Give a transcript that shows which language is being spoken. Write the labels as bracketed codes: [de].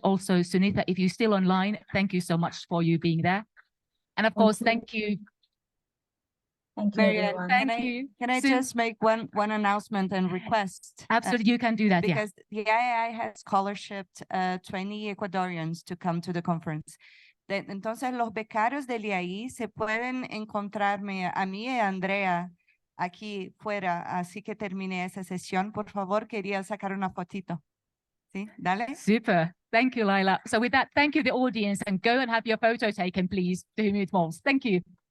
[en] Also, Sunitha, if you're still online, thank you so much for you being there. And of course, thank you. Thank you, everyone. Can I just make one announcement and request? Absolutely, you can do that. Because the IAI has scholarshiped 20 Ecuadorians to come to the conference. [es] Entonces, los becarios del IAI se pueden encontrarme a mí y a Andrea aquí fuera. Así que terminé esa sesión. Por favor, quería sacar una fotito. ¿Sí? Dale. [en] Super. Thank you, Laila. So with that, thank you, the audience, and go and have your photo taken, please, to whom it most. Thank you.